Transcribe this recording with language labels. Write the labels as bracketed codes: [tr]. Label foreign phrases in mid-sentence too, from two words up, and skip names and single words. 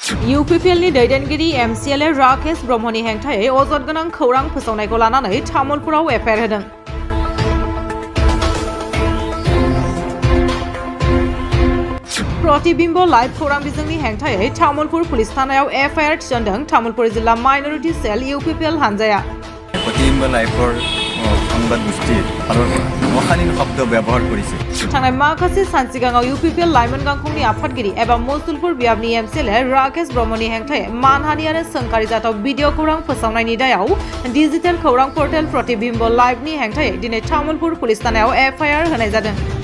[brx] UPPL नि दैदेनगिरि MCLA राकेश ब्रह्मनि हेंथायै अजद गोनां खौरां फोसावनायखौ लानानै तामुलपुराव एफआइआर होदों। प्रतिबिम्ब लाइभ खौरां बिजोंनि हेंथायै तामुलपुर पुलिस थानायाव एफआइआर थिसनदों तामुलपुर जिल्ला माइनरिटी सेल UPPL हानजाया। [as] प्रतिबिम्ब लाइभर সংবাদ গোষ্ঠীৰ অশালীন শব্দ ব্যৱহাৰ কৰিছে। [brx] थांनाय माखासे सान सिगाङाव UPPL लाइमोन गांखंनि आफादगिरि एबा मुसलपुर बियाबनि MCLA राकेश ब्रह्मनि हेंथायै मानहानि आरो सोंखारि जाथाव भिडिअ खौरां फोसावनायनि दायाव डिजिटेल खौरां पर्टेल प्रतिबिम्ब लाइभनि हेंथायै दिनै तामुलपुर पुलिस थानायाव एफआइआर होनाय जादों।